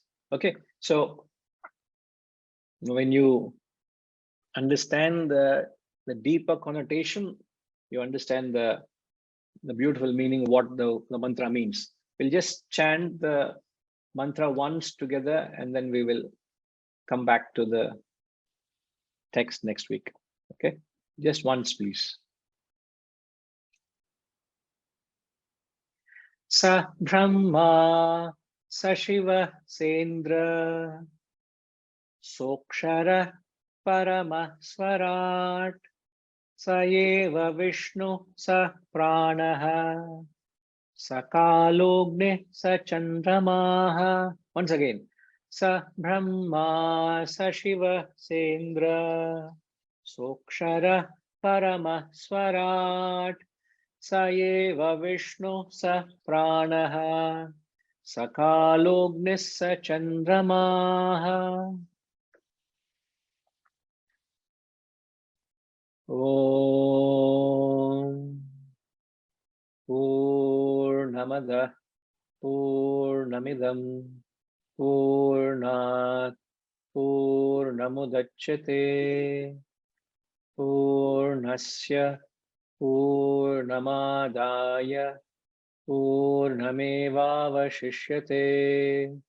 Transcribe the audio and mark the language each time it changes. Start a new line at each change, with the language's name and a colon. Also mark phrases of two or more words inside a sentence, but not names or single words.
English: Okay, so when you understand the deeper connotation, you understand the beautiful meaning, what the mantra means. We'll just chant the mantra once together, and then we will come back to the text next week. Okay, just once, please.
Sanskrit: Sa Brahma, Sa Shiva, Sendra, Sokshara, Parama Swarat, Sa Eva Vishnu, Sa Pranaha, Sa Kalogne, Sa Chandramaha.
English: Once again.
Sanskrit: Sa Brahma, Sa Shiva, Sendra, Sokshara, Parama Swarat, Sa eva Vishnu sa pranaha, sa kalognis sa chandramaha. Om Purnamada Purnamidam Purnat Purnamudachyate Purnasya Purnamadaya Purnamevavashishyate.